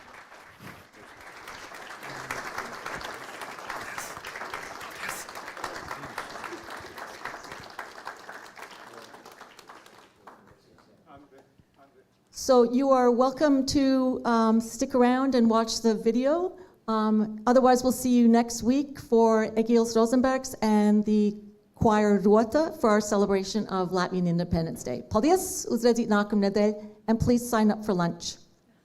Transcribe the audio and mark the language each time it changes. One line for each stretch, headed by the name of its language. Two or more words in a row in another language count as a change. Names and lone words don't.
English: So you are welcome to stick around and watch the video. Otherwise, we'll see you next week for Egils Rozenbergs and the choir Rota for our celebration of Latvian Independence Day.
Latvian: Paldies, uz redzīt nākamnedēļ,
English: and please sign up for lunch.